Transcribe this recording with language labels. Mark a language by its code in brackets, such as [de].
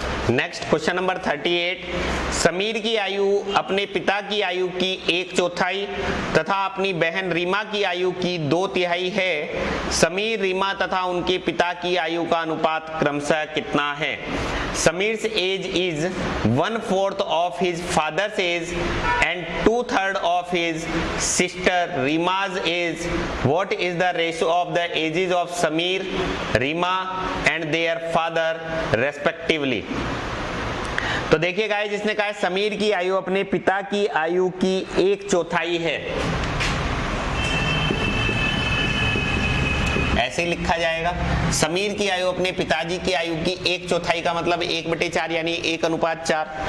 [hi] Next question number 38, Sameer की आयु अपने पिता की आयु की 1/4 तथा अपनी बहन रीमा की आयु की 2/3 है। समीर, रीमा तथा उनके पिता की आयु का अनुपात क्रमशः कितना है? [en] Samir's age is 1/4 of his father's age and 2/3 of his sister Rima's age. What is the ratio of the ages of Samir, Rima and their father respectively? [hi] तो देखिए गाइस, इसने कहा है समीर की आयु अपने पिता की आयु की 1/4 है। ऐसे ही लिखा जाएगा, समीर की आयु अपने पिताजी की आयु की 1/4 का मतलब 1/4 यानी 1:4।